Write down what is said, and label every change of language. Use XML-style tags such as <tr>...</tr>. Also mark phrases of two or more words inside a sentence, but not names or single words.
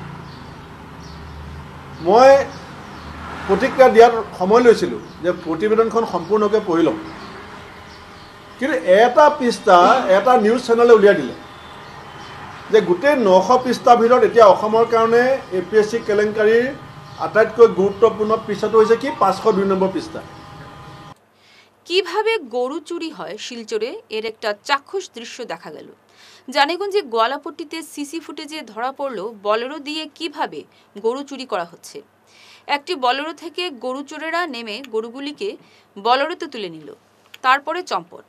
<as>মই প্ৰতিক্ৰিয়া দিয়াৰ সময় লৈছিলোঁ যে প্ৰতিবেদনখন সম্পূৰ্ণকৈ পঢ়ি লওঁ, কিন্তু এটা পৃষ্ঠা এটা নিউজ চেনেলে উলিয়াই দিলে যে গোটেই 900 পৃষ্ঠাৰ ভিতৰত এতিয়া অসমৰ কাৰণে APSC কেলেংকাৰীৰ আটাইতকৈ গুৰুত্বপূৰ্ণ পৃষ্ঠাটো হৈছে কি 502 নম্বৰ পৃষ্ঠা।</as> <bn>কিভাবে গরু চুরি হয় শিলচরে এর একটা চাক্ষুষ দৃশ্য দেখা গেল। জানিগঞ্জে গোয়ালাপট্টিতে সিসি ফুটেজে ধরা পড়ল বলেরো দিয়ে কিভাবে গরু চুরি করা হচ্ছে। একটি বলেরো থেকে গরু চোরেরা নেমে গরুগুলিকে বলেরোতে তুলে নিল, তারপরে চম্পট।</bn>